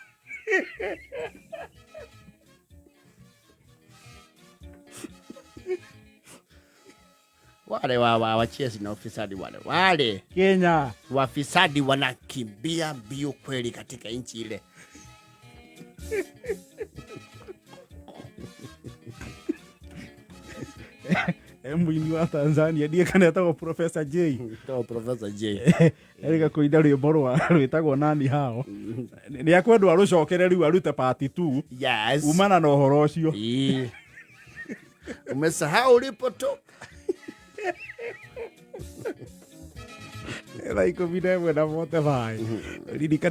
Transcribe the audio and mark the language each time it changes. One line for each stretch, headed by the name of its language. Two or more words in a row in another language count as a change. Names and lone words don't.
Swahili: Wale wachezi na ufisadi wale Kenya wafisadi wanakimbia mbio kweli katika nchi ile.
Kikuyu: Mwini wa Tanzania ndiye kanetagwo Professor J. Professor J. Erika kuida rwimbo rwitagwo nani hao. Ni akwendwa rucokere riu arute part 2. Yes. Umana na uhoro ucio.
Swahili: Umesahau ulipotoka.
English: Like, we never know what the